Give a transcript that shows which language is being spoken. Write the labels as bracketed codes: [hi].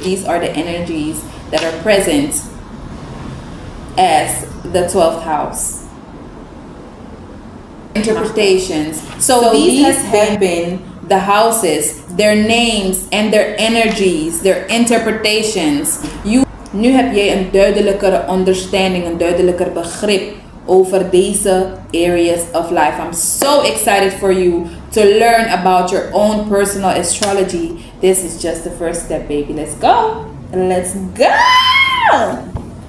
[en] These are the energies that are present as the 12th house. Interpretations. So these have been the houses, their names and their energies, their interpretations. [nl] Nu heb jij een duidelijker understanding, een duidelijker begrip over deze [en] areas of life. I'm so excited for you to learn about your own personal astrology. This is just the first step, baby. Let's go. Let's go.